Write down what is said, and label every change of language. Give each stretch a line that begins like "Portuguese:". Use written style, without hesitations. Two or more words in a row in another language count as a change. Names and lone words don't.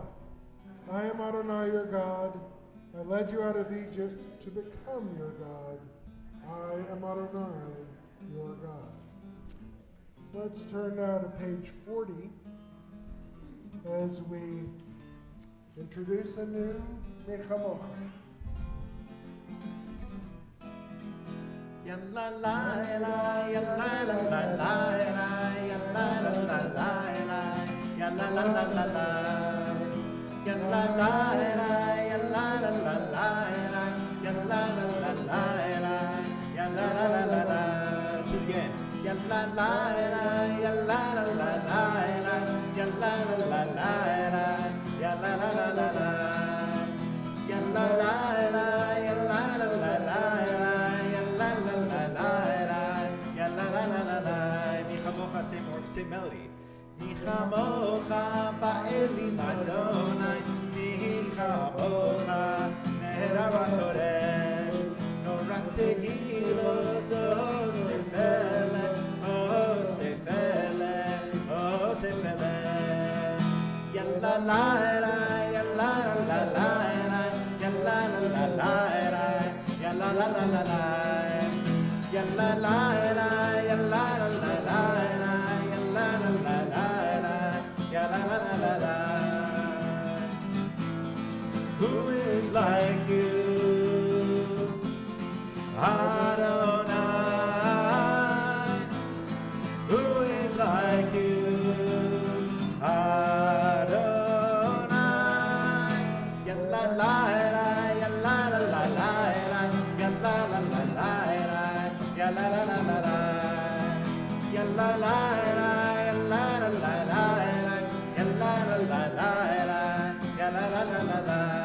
English: I am Adonai your God. I led you out of Egypt to become your God. I am Adonai your God. Let's turn now to page 40 as we introduce a new Mechamocha. Ya la la la, ya la la la la, ya la la la la, ya la la la la la, ya la la la, ya la la la la, ya la la la la, ya la la la la la. So again, ya la la la, ya la la la la, ya la la la la, ya la la la la la, ya la la la, ya la la la la. Same melody.
Hebrew: מִי כָמֹכָה בָּאֵלִים אֲדֹנָי, מִי כָּמֹכָה נֶאְדָּר בַּקֹּדֶשׁ, נוֹרָא תְהִלֹּת עֹשֵׂה פֶלֶא, עֹשֵׂה פֶלֶא, עֹשֵׂה פֶלֶא. Yalla la la, yalla la la la, yalla la la la, yalla la la la la, yalla la la, yalla la la la.
English: Who is like you, Adonai? Who is like you, Adonai? Ya la la la, ya la la la la, ya la la la la, ya la la la la, ya la la la, ya la la la la, ya la la la la, ya la la la la.